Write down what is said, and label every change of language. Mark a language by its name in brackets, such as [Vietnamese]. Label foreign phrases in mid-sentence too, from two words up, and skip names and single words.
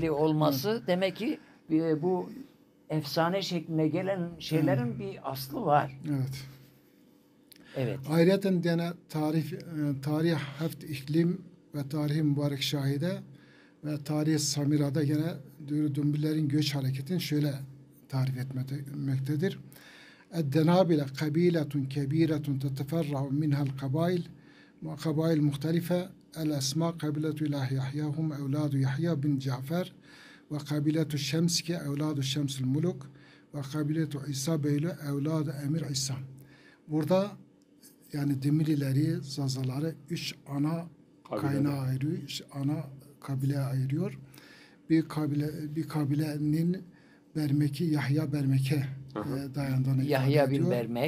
[Turkish] dili olması demek ki bu efsane şekline gelen şeylerin bir aslı var. Evet. Evet. Ayrıca gene tarih heft iklim ve tarihi mübarek şahide ve tarih Samira'da gene Dümbüllerin göç hareketini şöyle tarif etmektedir. [Arabic] الدنابل قبيلة كبيرة تتفرع منها القبائل وقبائل مختلفة الأسماء قبيلة إله يحيى هم أولاد يحيى بن جعفر وقبيلة الشمس أولاد الشمس الملك وقبيلة عيسى بيلو أولاد أمير عيسى. [Turkish] Burada yani Demilileri, Zazaları üç ana kaynağı ayırıyor, üç ana kabile ayırıyor. Bir kabilenin Bermeki, Yahya Bermek'e dayandığını Yahya ifade bin ediyor. Bermek